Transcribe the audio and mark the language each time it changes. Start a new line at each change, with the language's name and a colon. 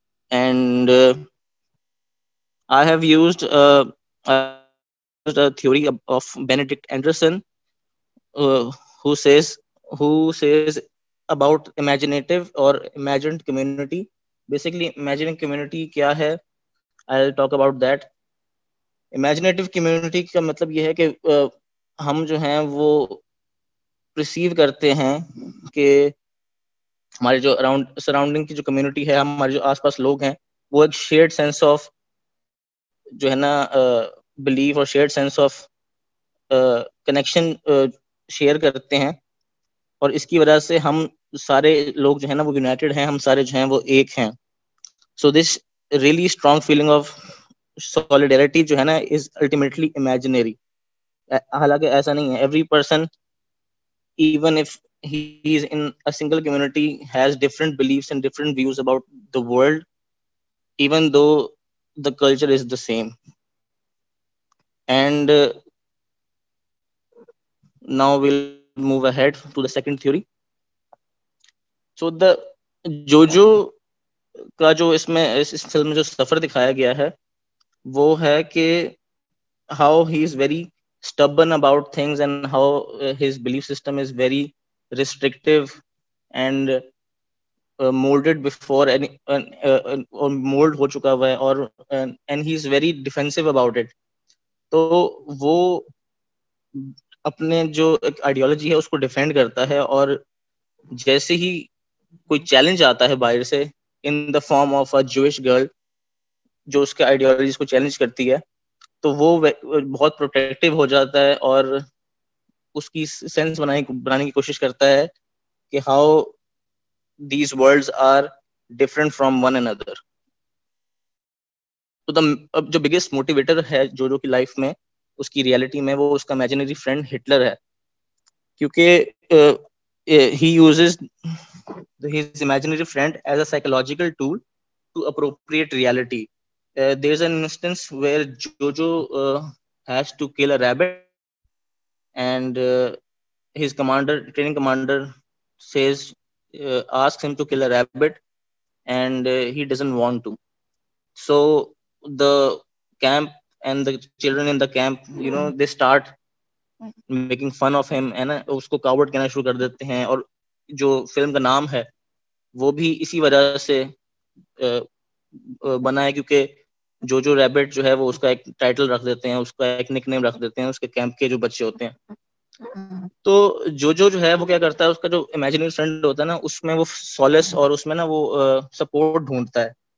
English: And I have used a theory of Benedict Anderson, uh, who says about imaginative or imagined community. Basically, imagining community
Hindi: kya hai,
English: I'll talk about that.
Hindi: Imaginative community का मतलब ये है कि हम जो हैं वो perceive करते हैं कि हमारे जो अराउंड सराउंडिंग की जो कम्युनिटी है, हमारे जो आसपास लोग हैं, वो एक शेयर्ड सेंस ऑफ जो है ना बिलीफ और shared sense of connection share करते हैं, और इसकी वजह से हम सारे लोग जो है ना वो यूनाइटेड हैं, हम सारे जो हैं वो एक हैं.
English: so this really strong feeling of solidarity
Hindi: जो है ना
English: Is ultimately imaginary.
Hindi: हालांकि ऐसा नहीं है.
English: Every person, even if he is in a single community, has different beliefs and different views about the world, even though the culture is the same. And now we'll move ahead to the second theory. So the
Hindi: जोजो का जो इसमें इस film में जो सफर दिखाया गया है वो है कि
English: how he is very stubborn about things, and how his belief system is very restrictive and molded before any or mold
Hindi: हो चुका हुआ है, और
English: and he is very defensive about it.
Hindi: तो वो अपने जो एक आइडियोलॉजी है उसको डिफेंड करता है, और जैसे ही कोई चैलेंज आता है बाहर से
English: in the form of a Jewish girl
Hindi: जो उसके आइडियोलॉजीज को चैलेंज करती है, तो वो बहुत प्रोटेक्टिव हो जाता है और उसकी सेंस बनाने की कोशिश करता है कि
English: How these worlds are different from one another.
Hindi: तो अब जो बिगेस्ट मोटिवेटर है जोजो की लाइफ में, उसकी रियलिटी में, वो उसका इमेजिनरी फ्रेंड हिटलर है, क्योंकि
English: he uses his imaginary friend as a psychological tool to appropriate reality. There's an instance where Jojo has to kill a rabbit, and his training commander asks him to kill a rabbit, and he doesn't want to. So the camp and the children in the camp, they start making fun of him,
Hindi: है ना, उसको coward कहना शुरू कर देते हैं. और जो फिल्म का नाम है वो भी इसी वजह से बना है, क्योंकि जोजो रैबिट जो है वो उसका एक टाइटल रख देते हैं, उसका एक निकनेम रख देते हैं उसके कैंप के जो बच्चे होते हैं. तो जोजो जो है वो क्या करता है, उसका जो इमेजिनरी फ्रेंड होता है ना, उसमें वो सॉलेस और उसमें ना वो सपोर्ट ढूंढता है.